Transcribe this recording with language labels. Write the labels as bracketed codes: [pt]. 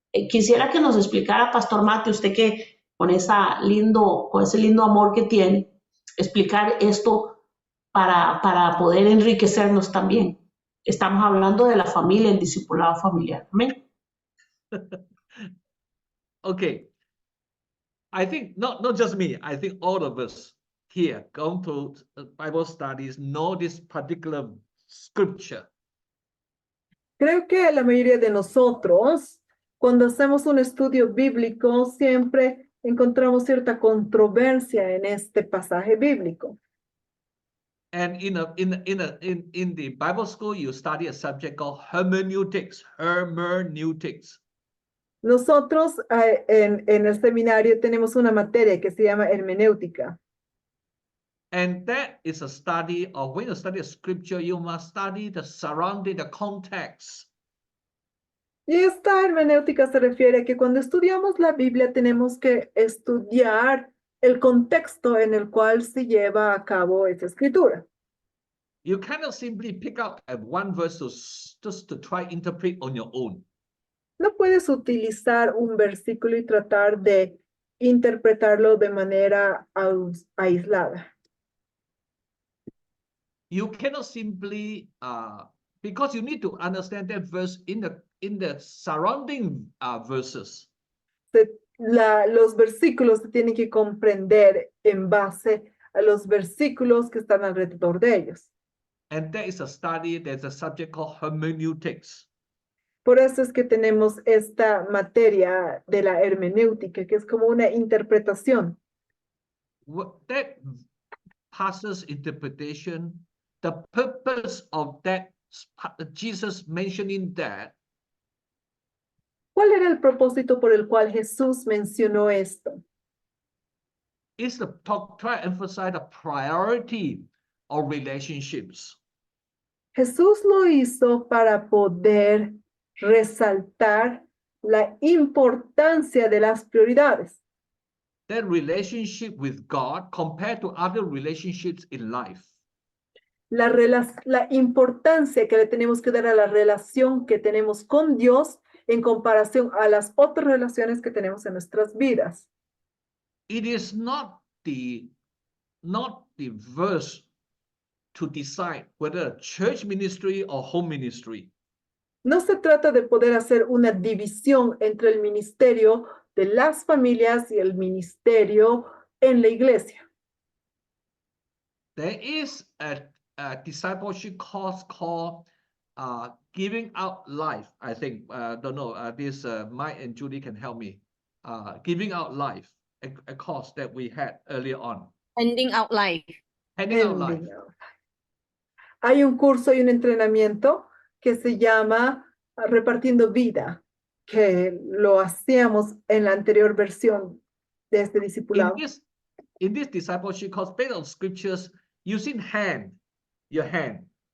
[es] Quisiera que nos explicara, Pastor Matthew, usted que con ese lindo amor que tiene, explicar esto para poder enriquecernos también. Estamos hablando de la familia, el discipulado familiar. Amén. [en] Okay. I think not just me, I think all of us here going to Bible studies know this particular scripture. [es] Creo que la mayoría de nosotros, cuando hacemos un estudio bíblico, siempre encontramos cierta controversia en este pasaje bíblico. [en] And in the Bible school, you study a subject called hermeneutics. Hermeneutics. [es] Nosotros en el seminario tenemos una materia que se llama hermenéutica. [en] And that is a study of, when you study a scripture, you must study the surrounding, the context. [es] Y esta hermenéutica se refiere a que cuando estudiamos la Biblia tenemos que estudiar el contexto en el cual se lleva a cabo esa escritura. [en] You cannot simply pick up one verse just to try interpret on your own. [es] No puedes utilizar un versículo y tratar de interpretarlo de manera aislada. [en] You cannot simply, because you need to understand that verse in the surrounding verses. [es] Los versículos se tienen que comprender en base a los versículos que están alrededor de ellos. [en] And there is a study, there's a subject called hermeneutics. [es] Por eso es que tenemos esta materia de la hermenéutica, que es como una interpretación. [en] That passes interpretation, the purpose of that, Jesus mentioning that. [es] ¿Cuál era el propósito por el cual Jesús mencionó esto? [en] Is to try to emphasize the priority of relationships. [es] Jesús lo hizo para poder resaltar la importancia de las prioridades. [en] that relationship with God compared to other relationships in life. [es] La importancia que le tenemos que dar a la relación que tenemos con Dios en comparación a las otras relaciones que tenemos en nuestras vidas. [en] It is not the verse to decide whether church ministry or home ministry. [es] No se trata de poder hacer una división entre el ministerio de las familias y el ministerio en la iglesia. [en] There is a discipleship course called Giving Out Life. I think, don't know, Mike and Judy can help me. Giving Out Life, a course that we had earlier on. Handing out life. Handing Out Life. [es] Hay un curso y un entrenamiento que se llama Repartiendo Vida, que lo hacíamos en la anterior versión de este discipulado. [en] In this discipleship course, based on scriptures, using your hand.